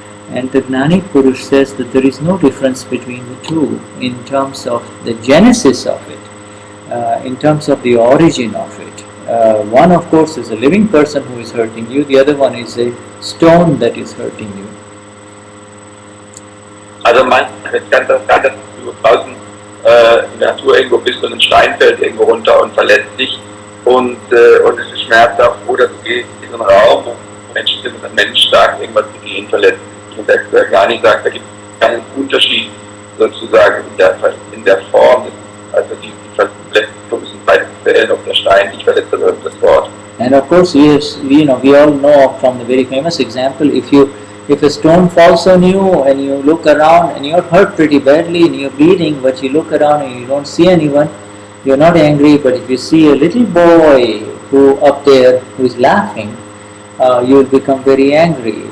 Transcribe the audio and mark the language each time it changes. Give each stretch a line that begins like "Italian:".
English: And the Gnani Purush says that there is no difference between the two in terms of the genesis of it, in terms of the origin of it. One, of course, is a living person who is hurting you, the other one is a stone that is hurting you.
German: Also man kann das sein, dass du draußen in der Natur irgendwo bist und ein Stein fällt irgendwo runter und verletzt dich und es ist schmerzhaft, oder du gehst in einen Raum, wo Menschen sind und ein Mensch sagt, irgendwas zu gehen verletzt. Und der Gnani sagt, da gibt es keinen Unterschied sozusagen in der Form, also die Verletzung ist in beiden Fällen, ob der Stein dich verletzt oder das Wort.
English: And of course, we all know from the very famous example, if a stone falls on you and you look around and you're hurt pretty badly and you're bleeding, but you look around and you don't see anyone, you're not angry. But if you see a little boy who up there who is laughing, you will become very angry.